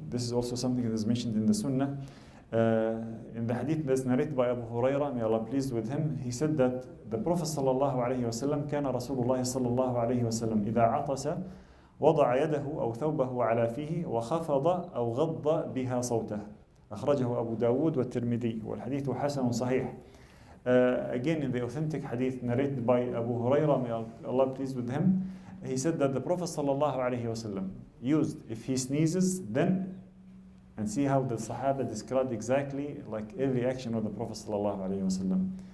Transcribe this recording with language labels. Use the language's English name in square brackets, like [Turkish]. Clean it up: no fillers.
[English] This is also something that is mentioned in the Sunnah. In the hadith that's narrated by Abu Hurairah, may Allah pleased with him, he said that the Prophet sallallahu alaihi wasallam, [Arabic] كان رسول الله صلى الله عليه وسلم إذا عطس وضع يده أو ثوبه على فيه وخفض أو غض بها صوته. أخرجه أبو داود والترمذي والحديث حسن صحيح. [English] Again, in the authentic hadith narrated by Abu Hurairah, may Allah pleased with him, he said that the Prophet sallallahu alaihi wasallam used, if he sneezes, then, and see how the Sahaba described exactly like every action of the Prophet sallallahu alaihi wasallam.